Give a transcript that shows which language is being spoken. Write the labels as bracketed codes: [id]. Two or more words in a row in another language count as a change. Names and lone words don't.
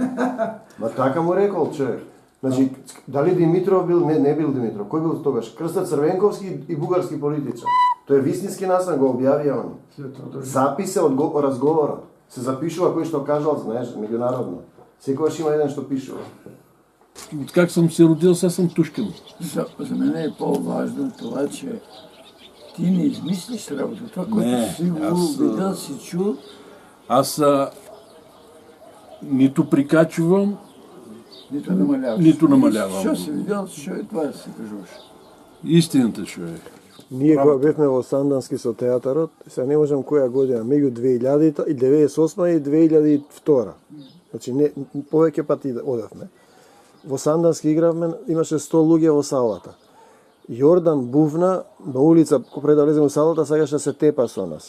[mk] Ма така му рекол човек. Значи, дали Димитров бил, не бил Димитров, кој бил тогаш? Крстат Црвенковски и бугарски политичар. Тој е вистински настан, го објавија он. Запис е од разговорот. Се запишува кој што кажал, знаеш, меѓународно. Секогаш има еден што пишува. [bg] Как съм се родил, сега съм тушкан. За мен е по-важно това, че ти не измислиш работа. Това, което си го видял, си чул. Аз нито прикачвам, Нито намалявам. Що си видял, що е това да се кажуваш? Истината, човек. [mk] Ние кога бевме во Сандански со театарот, се не можам која година, меѓу 2098 и 2002. Значи не повеќе пати одевме. Во Сандански игравме, имаше 100 луѓе во салата. Јордан бувна на улица, пред да влеземе во салата, сакаше се тепа со нас.